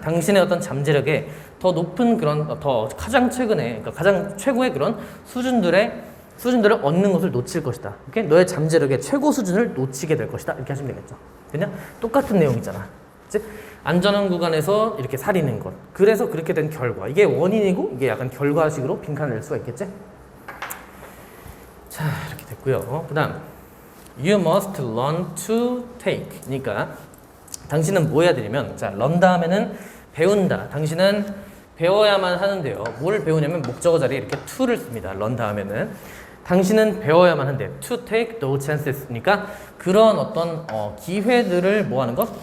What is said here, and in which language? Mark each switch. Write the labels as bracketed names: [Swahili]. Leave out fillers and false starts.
[Korean] 당신의 어떤 잠재력의 더 높은 그런 더 가장 최근에 그러니까 가장 최고의 그런 수준들을 얻는 것을 놓칠 것이다. 오케이? 너의 잠재력의 최고 수준을 놓치게 될 것이다. 이렇게 하시면 되겠죠. 그냥 똑같은 내용이잖아. 그치? 안전한 구간에서 이렇게 살이는 것. 그래서 그렇게 된 결과. 이게 원인이고 이게 약간 결과식으로 빈칸을 낼 수가 있겠지? 자, 이렇게 됐고요. 그 다음 [English] You must learn to take. [Korean] 그러니까 당신은 뭐 해야 되냐면 자, learn 다음에는 배운다. 당신은 배워야만 하는데요. 뭘 배우냐면 목적어 자리에 이렇게 to를 씁니다. learn 다음에는 당신은 배워야만 한대. [English] To take those chances. [Korean] 그러니까 그런 어떤 기회들을 뭐 하는 것?